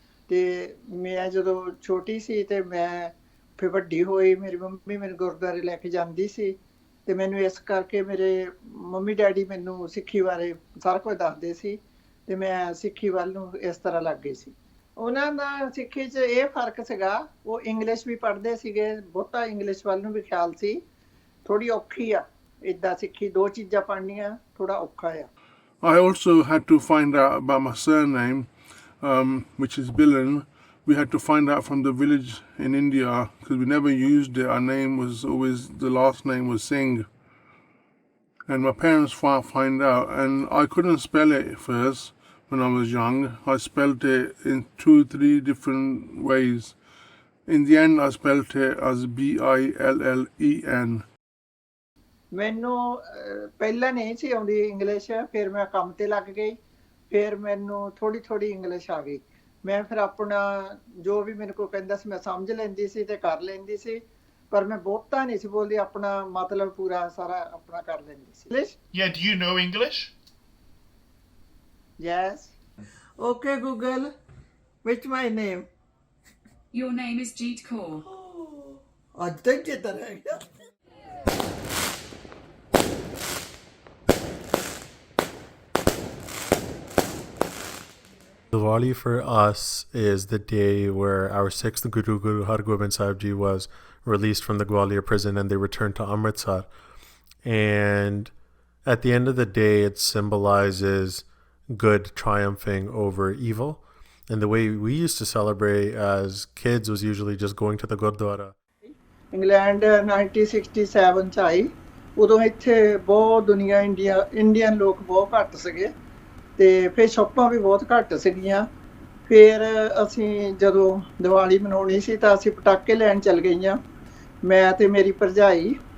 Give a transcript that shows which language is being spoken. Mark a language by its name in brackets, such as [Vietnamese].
[Punjabi] ਅਤੇ ਮੈਂ ਜਦੋਂ ਛੋਟੀ ਸੀ ਅਤੇ ਮੈਂ ਫਿਰ ਵੱਡੀ ਹੋਈ, ਮੇਰੀ ਮੰਮੀ ਮੈਨੂੰ ਗੁਰਦੁਆਰੇ ਲੈ ਕੇ ਜਾਂਦੀ ਸੀ ਅਤੇ ਮੈਨੂੰ ਇਸ ਕਰਕੇ ਮੇਰੇ ਮੰਮੀ ਡੈਡੀ ਮੈਨੂੰ ਸਿੱਖੀ ਬਾਰੇ ਸਾਰਾ ਕੁਝ ਦੱਸਦੇ ਸੀ ਅਤੇ ਮੈਂ ਸਿੱਖੀ ਵੱਲ ਨੂੰ ਇਸ ਤਰ੍ਹਾਂ ਲੱਗ ਗਈ ਸੀ। ਉਹਨਾਂ ਦਾ ਸਿੱਖੀ 'ਚ ਇਹ ਫਰਕ ਸੀਗਾ, ਉਹ ਇੰਗਲਿਸ਼ ਵੀ ਪੜ੍ਹਦੇ ਸੀਗੇ, ਬਹੁਤਾ ਇੰਗਲਿਸ਼ ਵੱਲ ਨੂੰ ਵੀ ਖਿਆਲ ਸੀ। ਥੋੜ੍ਹੀ ਔਖੀ ਆ ਇੱਦਾਂ ਸਿੱਖੀ, ਦੋ ਚੀਜ਼ਾਂ ਪੜ੍ਹਨੀਆਂ ਥੋੜ੍ਹਾ ਔਖਾ ਆ। [English] I also had to find out about my surname, which is Billen. We had to find out from the village in India because we never used it. Our name was always, the last name was Singh. And my parents find out, and I couldn't spell it first when I was young. I spelled it in 2-3 different ways. In the end, I spelled it as Billen. [Punjabi] ਮੈਨੂੰ ਪਹਿਲਾਂ ਨਹੀਂ ਸੀ ਆਉਂਦੀ English, ਫਿਰ ਮੈਂ ਕੰਮ 'ਤੇ ਲੱਗ ਗਈ, ਫਿਰ ਮੈਨੂੰ ਥੋੜ੍ਹੀ ਥੋੜ੍ਹੀ ਇੰਗਲਿਸ਼ ਆ ਗਈ। ਮੈਂ ਫਿਰ ਆਪਣਾ ਜੋ ਵੀ ਮੈਨੂੰ ਕੋਈ ਕਹਿੰਦਾ ਸੀ ਮੈਂ ਸਮਝ ਲੈਂਦੀ ਸੀ ਅਤੇ ਕਰ ਲੈਂਦੀ ਸੀ, ਪਰ ਮੈਂ ਬਹੁਤਾ ਨਹੀਂ ਸੀ ਬੋਲਦੀ, ਆਪਣਾ ਮਤਲਬ ਪੂਰਾ ਸਾਰਾ ਆਪਣਾ ਕਰ ਲੈਂਦੀ ਸੀ। English? [English] Yeah, do you know English? Yes. Okay, Google. Which my name? Your name is Jeet Kaur. [Punjabi] ਅੱਜ ਤੱਕ ਚੇਤਾ ਰਹਿ ਗਿਆ। [English] Diwali for us is the day where our sixth Guru, Guru Har Gobind Sahib Ji, was released from the Gwalior prison and they returned to Amritsar. And at the end of the day, it symbolizes good triumphing over evil. And the way we used to celebrate as kids was usually just going to the Gurdwara. [Punjabi] England 1967 ਚ ਆਈ ਉਦੋਂ ਇੱਥੇ ਬਹੁਤ ਦੁਨੀਆ Indian ਲੋਕ ਬਹੁਤ ਘੱਟ ਸੀਗੇ ਤੇ ਫਿਰ ਸ਼ੌਪਾਂ ਵੀ ਬਹੁਤ ਘੱਟ ਸੀਗੀਆਂ ਫਿਰ ਅਸੀਂ ਜਦੋਂ ਦੀਵਾਲੀ ਮਨਾਉਣੀ ਸੀ ਤਾਂ ਅਸੀਂ ਪਟਾਕੇ ਲੈਣ ਚੱਲ ਗਈਆਂ ਮੈਂ ਤੇ ਮੇਰੀ ਭਰਜਾਈ